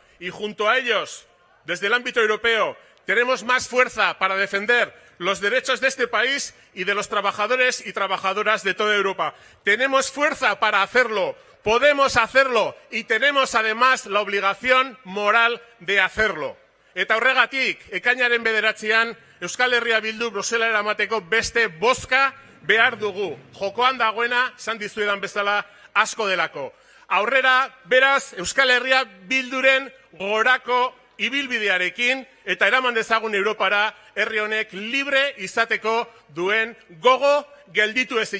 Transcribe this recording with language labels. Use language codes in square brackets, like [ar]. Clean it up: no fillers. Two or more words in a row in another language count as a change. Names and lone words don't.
[es] Y junto a ellos, desde el ámbito europeo, tenemos más fuerza para defender los derechos de este país y de los trabajadores y trabajadoras de toda Europa. Tenemos fuerza para hacerlo, podemos hacerlo y tenemos además la obligación moral de hacerlo. [eu] Eta horregatik, ekainaren 9an, Euskal Herria Bildu Brusela eramateko beste bozka behar dugu. Jokoan dagoena, esan dizuedan bezala, asko delako. Aurrera, beraz, Euskal Herria Bilduren gorako ibilbidearekin eta eraman dezagun Europara herri honek libre izateko duen gogo gelditu ezina.